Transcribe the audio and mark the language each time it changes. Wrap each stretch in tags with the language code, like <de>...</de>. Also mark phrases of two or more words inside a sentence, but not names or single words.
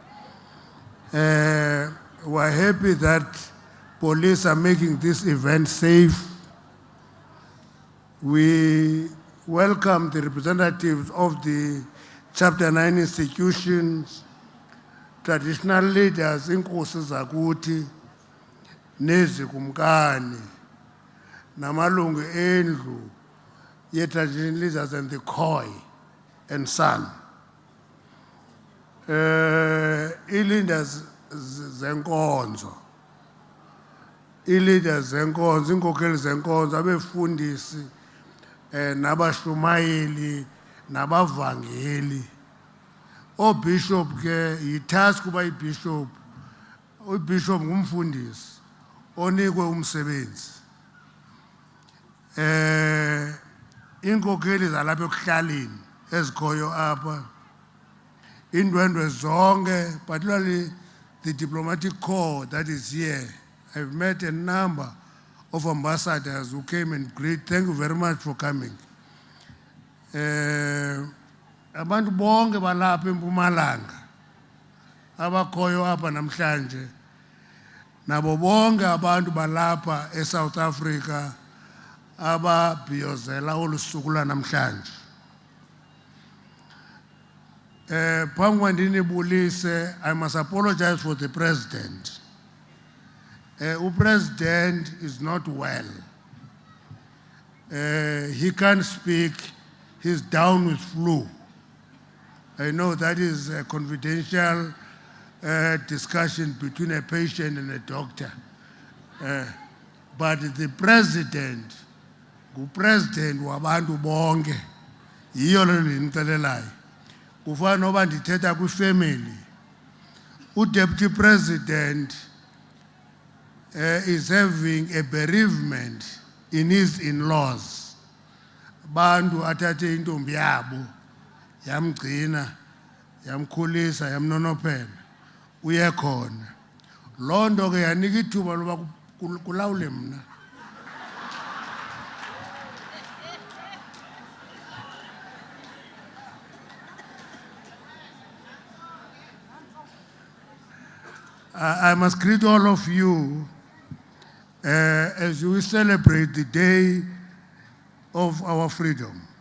<en>We're happy that police are making this event safe. We welcome the representatives of the Chapter 9 institutions, traditional leaders,</en> <xh>inkosi zakuthi, nezikumkani, namalungu endlu,</xh> <en>ye-traditional leaders and the Khoi and San.</en> <xh>I-leaders zenkonzo, iinkokheli zenkonzo, abefundisi, nabashumayeli, nabavangeli. Bishop ke yitask kuba ibishop. Bishop ngumfundisi onikwe umsebenzi. Iinkokheli zalapha ekuhlaleni ezikhoyo apha, indwendwe zonke,</xh> <en>particularly the diplomatic corps that is here. I've met a number of ambassadors who came and greeted. Thank you very much for coming.</en> <xh>Abantu bonke balapha eMpumalanga abakhoyo apha namhlanje, nabo bonke abantu balapha eSouth Africa ababhiyozela olu suku lwanamhlanje. Phambi kokuba ndinibulise,</xh> <en>I must apologize for the president. President is not well. He can't speak. He's down with flu. I know that is a confidential discussion between a patient and a doctor. But the president, president</en> <xh>wabantu bonke, yiyo le ndinixelelayo. Kufana noba ndithetha kwifamily.</xh> <en>Deputy president is having a bereavement in his in-laws.</en> <xh>Bantu athathe intombi yabo, yamgcina, yamkhulisa, yamnonophela, uyekhona. Loo nto ke yanika ithuba loba kulawule mna.</xh> <en>I must greet all of you as we celebrate the day of our freedom.</en>